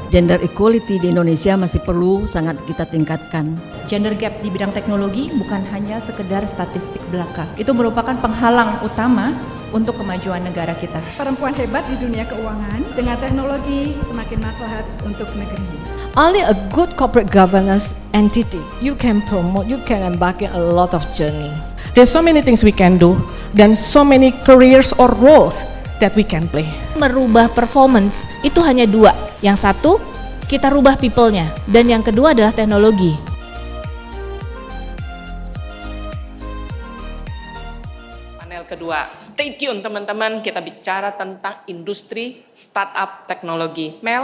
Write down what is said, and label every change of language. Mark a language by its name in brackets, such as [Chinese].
[Indonesian] Gender equality di Indonesia masih perlu sangat kita tingkatkan. Gender gap di bidang teknologi bukan hanya sekedar statistik belaka. Itu merupakan penghalang utama untuk kemajuan negara kita. Perempuan hebat di dunia keuangan, dengan teknologi semakin maslahat untuk negeri. [English] Only a good corporate governance entity you can promote, you can embark in a lot of journey. There's so many things we can do, [Indonesian] dan [English] so many careers or roles that we can play. [Indonesian] Merubah performance itu hanya dua. Yang satu, kita rubah people-nya, dan yang kedua adalah teknologi. Panel kedua, [English] stay tune [Indonesian] teman-teman, kita bicara tentang industri startup teknologi.